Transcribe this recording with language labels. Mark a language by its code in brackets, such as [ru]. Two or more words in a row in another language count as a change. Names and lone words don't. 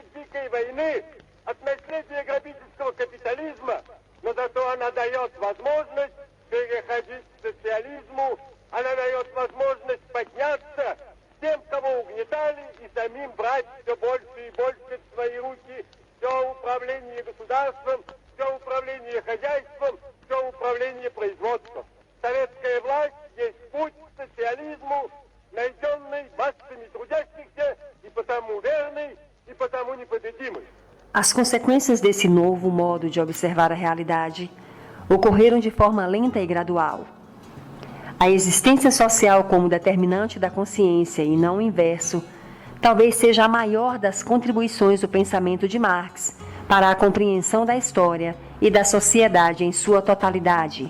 [ru] дикой войны, от наследия грабительского капитализма, но зато она дает возможность переходить к социализму, она дает возможность подняться тем, кого угнетали, и самим брать все больше и больше в свои руки все управление государством, все управление хозяйством, все управление производством. Советская власть есть путь к социализму, найденный массами трудящихся, e потому vernem, e потому непобедимый. [pt] As consequências desse novo modo de observar a realidade ocorreram de forma lenta e gradual. A existência social como determinante da consciência e não o inverso, talvez seja a maior das contribuições do pensamento de Marx para a compreensão da história e da sociedade em sua totalidade.